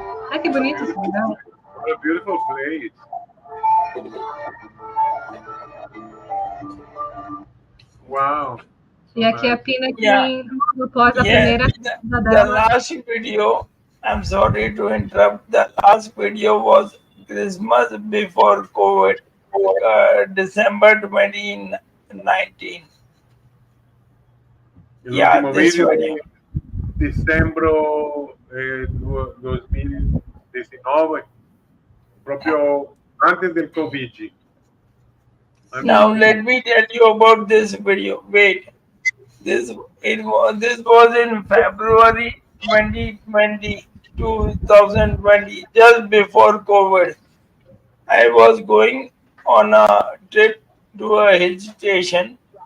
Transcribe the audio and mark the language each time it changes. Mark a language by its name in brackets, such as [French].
[Portuguese] Ai, que bonito esse lugar. [English] What a beautiful place. Wow. [Portuguese] E aqui a Pinakin após a primeira dela. [English] The last video, I'm sorry to interrupt, the last video was Christmas before COVID, December 2019. This video. [Spanish] Dezembro 2019, proprio antes del Covid. [English] Now let me tell you about this video. Wait, this was in February 2020, just before COVID. I was going on a trip to a hill station.